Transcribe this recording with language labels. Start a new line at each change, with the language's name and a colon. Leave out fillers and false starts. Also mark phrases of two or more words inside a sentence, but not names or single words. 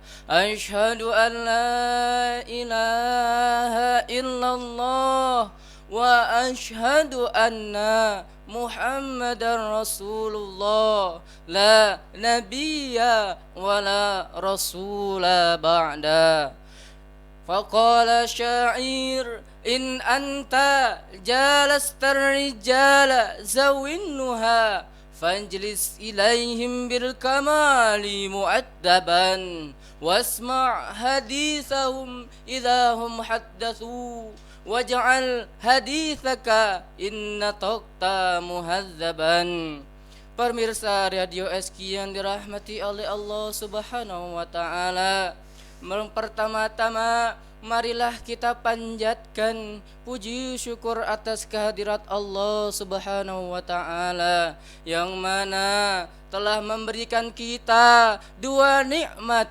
Arabic: أشهد أن لا إله إلا الله وأشهد أن محمدا رسول الله لا نبي ولا رسول بعد. فقال الشاعر إن أنت جالست رجالا ذوي النهى فاجلس إليهم بالكمال مؤدبا واسمع حديثهم إذا هم حدثوا واجعل حديثك إن نطقت مهذبا.
Indonesian: Pemirsa Radio SQ yang dirahmati oleh
Arabic: الله سبحانه وتعالى,
Indonesian: pertama-tama marilah kita panjatkan puji syukur atas kehadirat
Arabic: الله سبحانه وتعالى
Indonesian: yang mana telah memberikan kita dua nikmat.